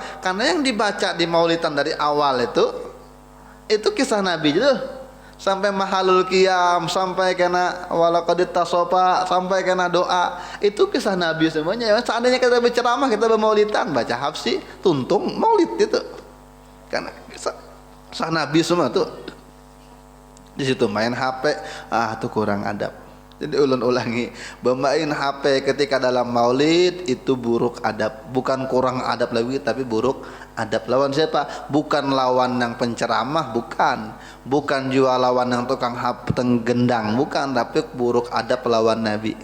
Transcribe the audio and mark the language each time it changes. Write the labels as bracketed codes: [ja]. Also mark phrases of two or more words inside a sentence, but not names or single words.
[id] Karena yang dibaca di maulidan dari awal itu kisah Nabi itu sampai mahalul qiyam, sampai kena [ar] walaqad tasofa, [id] sampai kena doa, itu kisah Nabi semuanya. [bjn] Seandainya kita berceramah, kita bermaulidan, baca hafsi, tuntung maulid itu karena kisah Nabi semua tuh. [id] Di situ main HP, itu kurang adab. Jadi ulun ulangi, bermain HP ketika dalam maulid itu buruk adab, bukan kurang adab lagi, tapi buruk adab. [bjn] Lawan siapa? Bukan lawan yang penceramah, bukan juga lawan yang tukang gendang, bukan, tapi buruk adab lawan Nabi.